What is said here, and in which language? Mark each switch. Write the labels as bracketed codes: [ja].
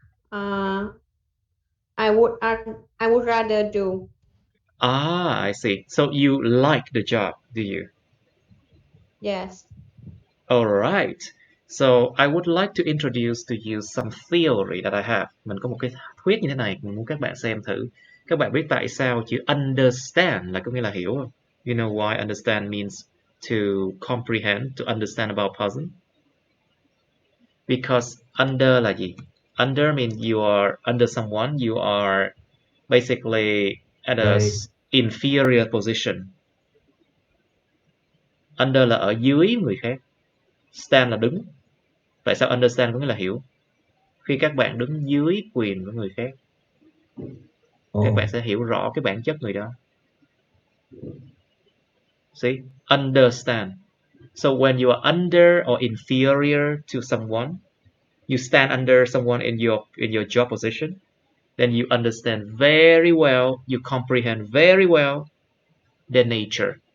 [en] I would rather do. Ah, I see. So you like the job, do you? Yes. All right. So I would like to introduce to you some theory that I have. [vi] Mình có một cái thuyết như thế này, mình muốn các bạn xem thử. Các bạn biết tại sao chữ understand là có nghĩa là hiểu không? [en] You know why understand means to comprehend, to understand about person? Because under [vi] là gì? [en] Under means you are under someone, you are basically at a inferior position. [vi] Under là ở dưới người khác. Stand là đứng. Tại sao understand có nghĩa là hiểu? Khi các bạn đứng dưới quyền của người khác, các bạn sẽ hiểu rõ cái bản chất người đó. [en] See? Understand. So when you are under or inferior to someone, you stand under someone in your job position, then you understand very well, you comprehend very well their nature.